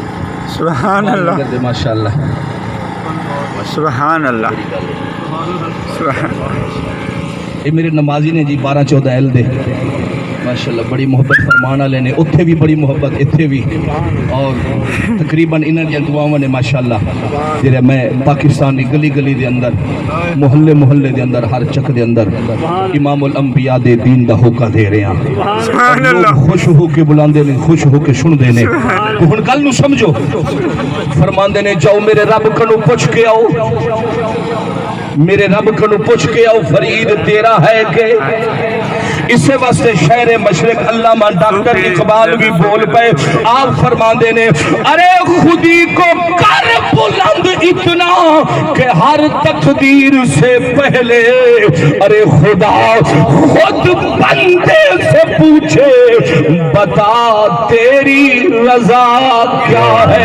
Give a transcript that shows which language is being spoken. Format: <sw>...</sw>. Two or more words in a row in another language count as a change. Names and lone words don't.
<ar>سبحان اللہ ماشاءاللہ سبحان اللہ</ar> <pa>یہ میرے نمازی نے جی 12-14 ایل دے ماشاءاللہ بڑی محبت فرمانا لینے اتھے بھی بڑی محبت اتھے بھی اور تقریباً انہاں دی دعاواں نے ماشاءاللہ جڑے میں پاکستانی گلی گلی دے اندر محلے محلے دے اندر ہر چک دے اندر امام الانبیاء دے دین دا ہوکا دے رہے ہیں</pa> <ar>سبحان اللہ</ar> <pa>خوش ہو کے بلاندے نے خوش ہو کے سن دے نے تو ہن گل نو سمجھو فرماندے نے جاؤ میرے رب کنو پوچھ کے آؤ میرے رب کنو پوچھ کے آؤ فرید تیرا ہے کہ اسے واسطے شہر مشرق علامہ ڈاکٹر اقبال بھی بول پے آپ فرماندے نے</pa> <ur>ارے خودی کو کر بلند اتنا کہ ہر تقدیر سے پہلے ارے خدا خود بندے سے پوچھے بتا تیری رضا کیا ہے</ur>